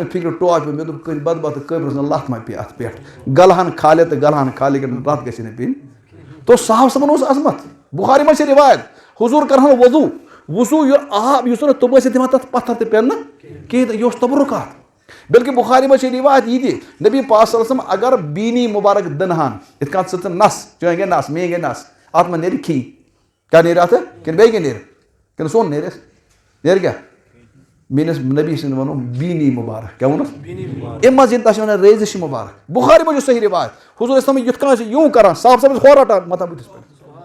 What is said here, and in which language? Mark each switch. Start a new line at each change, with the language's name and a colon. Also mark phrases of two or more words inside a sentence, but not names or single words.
Kashmiri: مےٚ فِکرِ ٹوپہِ مےٚ دوٚپ کٔنۍ بدبختہٕ قٲبرَس نہٕ لَتھ ما پیٚیہِ اَتھ پٮ۪ٹھ غلہن کھالہِ تہٕ غلہن کھالہِ لَتھ گژھِ نہٕ پیٚنۍ تو صاحب صٲبن اوس عظمت بخاری منٛز چھِ رِوایت حضوٗر کرہن وضوٗ یہِ آب یُس نہٕ تِم ٲسۍ دِوان تتھ پتھر تہِ پٮ۪نہٕ کِہیٖنۍ تہٕ یہِ اوس تبرکات بلکہِ بخاری منٛز چھِ رِوایت یہِ تہِ نبی پاک
Arabic: صلی اللہ علیہ وسلم
Kashmiri: اگر بیٖنی مبارک دِنہٕ ہن یِتھ کٔنۍ ژٕ نس چٲنۍ گٔے نس میٲنۍ گٔے نس اتھ منٛز نیرِ کھی کیٛاہ نیرِ اتھٕ کِنہٕ بیٚیہِ کیٛاہ نیرِ کِنہٕ سۄن نیرِ نیرِ کیٛاہ میٲنِس نبی سٕنٛدۍ وَنو بیٖنی مبارک کیٛاہ ووٚنُس اَمہِ منٛز یِن تتھ چھِ ونان ریزِش مبارک بخاری منٛز چھُ صحیح رِوایت حضوٗر اسلام یِتھ کٔنۍ ٲسۍ یوٗ کران صاحب صٲب ٲسۍ ہورٕ رٹان متھان بٕتھِس پٮ۪ٹھ